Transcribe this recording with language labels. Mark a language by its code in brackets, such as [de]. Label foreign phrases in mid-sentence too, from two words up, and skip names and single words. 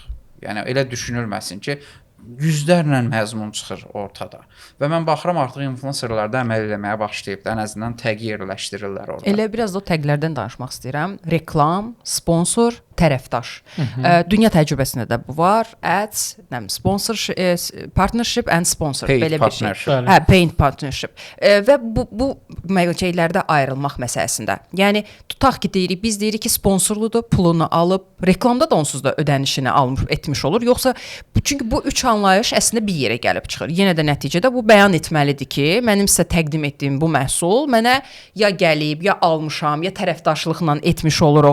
[az] Yəni elə düşünülməsin ki, yüzlərlə məzmun çıxır ortada. Və mən baxıram artıq influencerlər də əməl eləməyə başlayıb da, ən azından təqi yerləşdirirlər orada. Elə biraz da o təqlərdən danışmaq istəyirəm. Reklam, sponsor, tərəfdaş. Dünya təcrübəsində də bu var. [en] Ads, sponsorship, partnership and sponsor Paid [az] belə bir şey. [en] partnership. Paid partnership. [az] Və bu şeylərdə ayrılmaq məsələsində. Yəni tutaq ki, biz deyirik ki, sponsorludur, pulunu alıb, reklamda da onsuz da ödənişini almış etmiş olur. Yoxsa çünki bu üç anlayış əslində bir yerə gəlib çıxır. Yenə də nəticədə bu bəyan etməlidir ki, mənim sizə təqdim etdiyim bu məhsul mənə ya gəlib, ya almışam, ya tərəfdaşlıqla etmiş olur o.